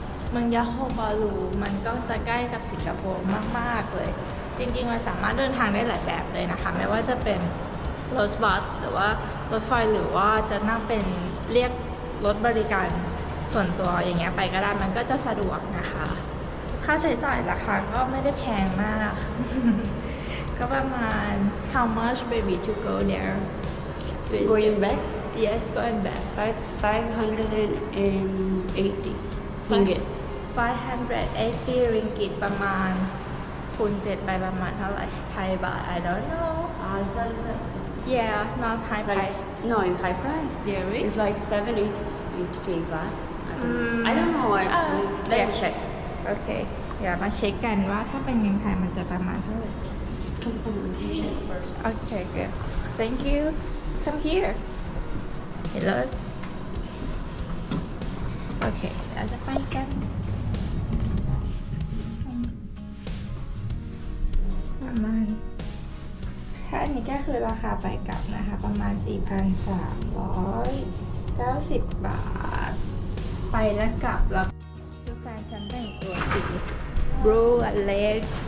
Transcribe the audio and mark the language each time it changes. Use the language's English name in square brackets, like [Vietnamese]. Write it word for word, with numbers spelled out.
[Thai] เมืองยาโฮบารูมันก็จะใกล้กับสิงคโปร์มากๆเลย จริงๆมันสามารถเดินทางได้หลายแบบเลยนะคะ ไม่ว่าจะเป็นรถบัสหรือว่ารถไฟหรือว่าจะนั่งเป็นเรียกรถบริการส่วนตัวอย่างเงี้ยไปก็ได้มันก็จะสะดวกนะคะ ค่าใช้จ่ายราคาก็ไม่ได้แพงมาก ก็ประมาณ [English] how much baby to go there With- Going back, yes going back five five hundred and eighty ringgit. [Thai] ห้าร้อยแปดสิบ ริงกิตประมาณคูณเจ็ดไปประมาณเท่าไหร่ไทยบาท [English] I don't know Ah, is that is that expensive? yeah not Thai Like price s- no, it's high price. really It's like seven eight eight k baht. I don't, Mm. I don't know actually. Ah, Let yeah. me check. [Thai] โอเค เดี๋ยวมาเช็คกันว่าถ้าเป็นเงินไทยมันจะประมาณเท่าไหร่ [English] Confirmation first. [Thai] โอเค [English] good thank you come here hello [Thai] โอเคเราจะไปกันประมาณถ้าอันนี้ก็คือราคาไปกลับนะคะ ประมาณ สี่พันสามร้อยเก้าสิบ บาท ไปและกลับแล้วดูแฟนฉันแต่งตัวสี [English] blue and red